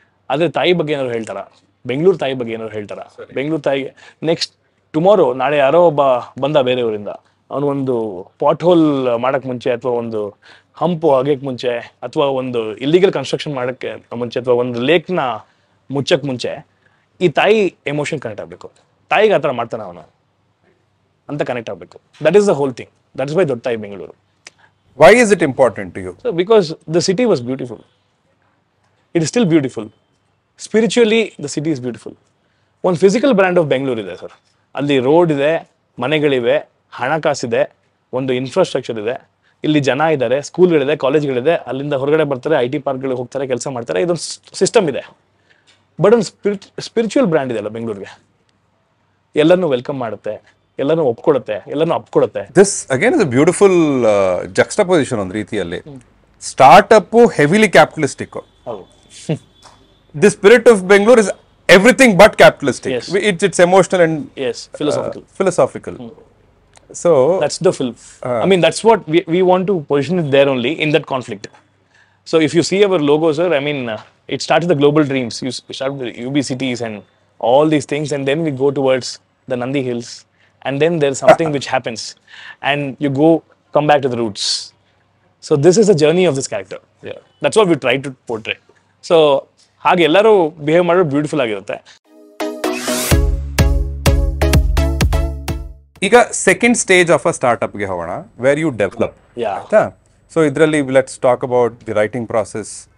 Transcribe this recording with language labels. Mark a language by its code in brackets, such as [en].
[kn] ಆದರೆ ತಾಯಿ ಬಗ್ಗೆ ಏನಾದ್ರು ಹೇಳ್ತಾರ? ಬೆಂಗಳೂರು ತಾಯಿ ಬಗ್ಗೆ ಏನಾದ್ರು ಹೇಳ್ತಾರ? ಬೆಂಗಳೂರು ತಾಯಿಗೆ ನೆಕ್ಸ್ಟ್ ಟುಮಾರೋ, ನಾಳೆ ಯಾರೋ ಒಬ್ಬ ಬಂದ ಬೇರೆಯವರಿಂದ, ಅವನು ಒಂದು ಪಾಟ್ ಹೋಲ್ ಮಾಡೋಕ್ಕೆ ಮುಂಚೆ, ಅಥವಾ ಒಂದು ಹಂಪು ಅಗೆಯಕ್ಕೆ ಮುಂಚೆ, ಅಥವಾ ಒಂದು ಇಲ್ಲಿಗಲ್ ಕನ್ಸ್ಟ್ರಕ್ಷನ್ ಮಾಡೋಕ್ಕೆ ಮುಂಚೆ, ಅಥವಾ ಒಂದು ಲೇಕ್ನ ಮುಚ್ಚಕ್ಕೆ ಮುಂಚೆ ಈ ತಾಯಿ ಎಮೋಷನ್ ಕನೆಕ್ಟ್ ಆಗಬೇಕು. ತಾಯಿಗೆ ಆ ಥರ ಮಾಡ್ತಾನೆ ಅವನು ಅಂತ ಕನೆಕ್ಟ್ ಆಗಬೇಕು. [en] That is the whole thing. That is why ದೊಡ್ಡ ತಾಯಿ Bengaluru. Why is it important to you? So because the city was beautiful. It is still beautiful. Spiritually, the city is beautiful. [kn] ಒಂದು ಫಿಸಿಕಲ್ ಬ್ರ್ಯಾಂಡ್ ಆಫ್ ಬೆಂಗಳೂರು ಇದೆ sir. ಅಲ್ಲಿ road ಇದೆ, ಮನೆಗಳಿವೆ, ಹಣಕಾಸಿದೆ, ಒಂದು infrastructure ಇದೆ, ಇಲ್ಲಿ ಜನ ಇದ್ದಾರೆ, ಸ್ಕೂಲ್ಗಳಿದೆ, ಕಾಲೇಜ್ಗಳಿದೆ, ಅಲ್ಲಿಂದ ಹೊರಗಡೆ ಬರ್ತಾರೆ, IT ಪಾರ್ಕ್ಗಳಿಗೆ ಹೋಗ್ತಾರೆ, ಕೆಲಸ ಮಾಡ್ತಾರೆ, ಇದೊಂದು ಸಿಸ್ಟಮ್ ಇದೆ. ಬಟ್ ಒಂದು ಸ್ಪಿರಿಚುವಲ್ ಬ್ರ್ಯಾಂಡ್ ಇದೆ ಅಲ್ಲ ಬೆಂಗಳೂರಿಗೆ. ಎಲ್ಲರನ್ನೂ ವೆಲ್ಕಮ್ ಮಾಡುತ್ತೆ, ಎಲ್ಲನೂ ಒಪ್ಕೊಡುತ್ತೆ, ಎಲ್ಲನೂ ಅಪ್ಕೊಡುತ್ತೆ. [en] This again is a beautiful juxtaposition [kn] ಒಂದು ರೀತಿಯಲ್ಲಿ. [en] Startup heavily capitalistic. The spirit of Bangalore is everything but capitalistic. Yes. It's emotional and philosophical. So that's the film. I mean, that's what we want to position it there only, in that conflict. So if you see our logo, sir, I mean, it starts with the global dreams. You start with the UB cities and all these things, and then we go towards the Nandi Hills, and then there's something which happens, and you come back to the roots. So this is the journey of this character. Yeah. That's what we try to portray. [kn] So ಹಾಗೆ ಎಲ್ಲರೂ behave ಮಾಡೋದು beautiful ಆಗಿರುತ್ತೆ. ಈಗ second stage of a ಸ್ಟಾರ್ಟ್ಅಪ್ಗೆ ಹೋಗೋಣ, [en] Where you develop. [kn] ಆಯ್ತಾ? So ಇದರಲ್ಲಿ [en] let's talk about the writing process,